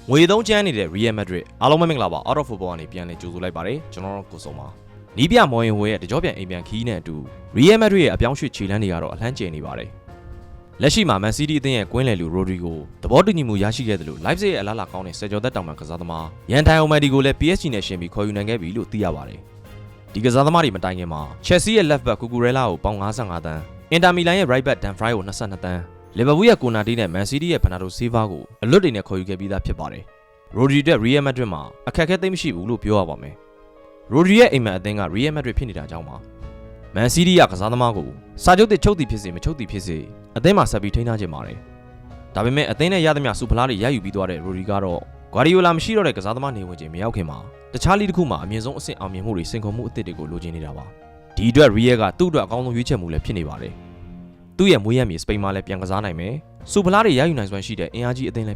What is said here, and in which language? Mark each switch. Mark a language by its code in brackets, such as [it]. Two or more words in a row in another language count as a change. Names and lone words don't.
[my] ငွေသုံးကျန်းနေတဲ့ Real Madrid အားလုံးပဲမင်္ဂလာပါ Out of Football ကနေပြန်လည်ကြိုဆိုလိုက်ပါတယ်ကျွန်တော်တို့ကိုစုံပါနီးပြမော်ရင်ဟိုရဲ့တကြောပြန်အိမ်ပြန်ခီးနဲ့အတူ Real Madrid ရဲ့အပြောင်းရွှေ့ခြေလှမ်းတွေကတော့အလှမ်းကျနေပါတယ်လက်ရှိမှာ Man City အသင်းရဲ့ကွင်းလယ်လူ Rodrigo သဘောတူညီမှုရရှိခဲ့တယ်လို့ Leipzig ရဲ့အလားအလာကောင်းတဲ့ဆယ်ကျော်သက်တောင်ပံကစားသမား Yan Diomande ကိုလည်း PSG နဲ့ရှင်ပြီးခေါ်ယူနိုင်ခဲ့ပြီလို့သိရပါတယ်ဒီကစားသမားတွေမတိုင်ခင်မှာ Chelsea ရဲ့ [en] left back [my] Cucurella ကိုပေါင်55တန်း Inter Milan ရဲ့ [en] right back [my] Dumfries ကို22တန်း Liverpool ရဲ့ Konate နဲ့ Man City ရဲ့ Bernardo Silva ကိုအလွတ်တွေနဲ့ခေါ်ယူခဲ့ပြီးသားဖြစ်ပါတယ်Rodri တဲ့ Real Madrid မှာအခက်အခဲသိမ်းမရှိဘူးလို့ပြောရပါမယ် ။ Rodri ရဲ့အိမ်မက်အသင်းက Real Madrid ဖြစ်နေတာကြောင့်ပါ Man City ကကစားသမားကိုစာချုပ်တစ်ချုပ်တည်ဖြစ်စေမချုပ်တည်ဖြစ်စေအသင်းမှာဆက်ပြီးထိန်းထားခြင်းပါတယ်။ဒါပေမဲ့အသင်းနဲ့ရသမျှစူဖလားတွေရယူပြီးသွားတဲ့ Rodri ကတော့ Guardiola မရှိတော့တဲ့ကစားသမားနေဝင်ခြင်းမရောက်ခင်မှာတခြားလီတစ်ခုမှာအမြင့်ဆုံးအဆင့်အောင်မြင်မှုတွေစင်ကုန်မှုအသစ်တွေကိုလိုချင်နေတာပါ။ဒီအတွက် Real ကသူ့အတွက်အကောင်းဆုံးရွေးချယ်မှုလည်းဖြစ်နေပါတယ်။သူ့ရဲ့မွေးရမြေစပိန်မှာလည်းပြန်ကစားနိုင်မယ်။စူဖလားတွေရယူနိုင်စွမ်းရှိတဲ့အင်အားကြီးအသင်းလည်း